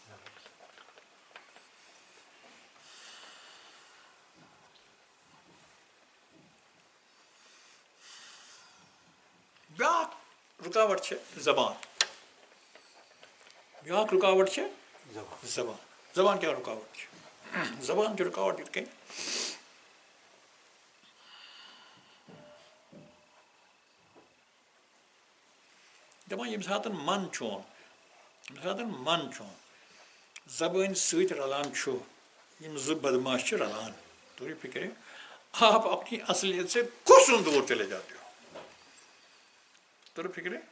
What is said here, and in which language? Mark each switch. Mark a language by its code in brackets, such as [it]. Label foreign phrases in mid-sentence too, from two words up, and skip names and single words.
[ks] بیٛاکھ رُکاوٹ چھِ زبان بیٛاکھ رُکاوٹ چھِ زبان کیٛاہ رُکاوٹ چھِ زبان چھِ رُکاوٹ یِتھ کٔنۍ دَپان ییٚمہِ ساتہٕ من چون زبٲنۍ سۭتۍ رلان چھُ یِم زٕ بدماش چھِ رلان توری فِکرِ [ur] آپ اپنی اصلیت سے کوسوں دور چلے جاتے ہو [ks] توری فِکرِ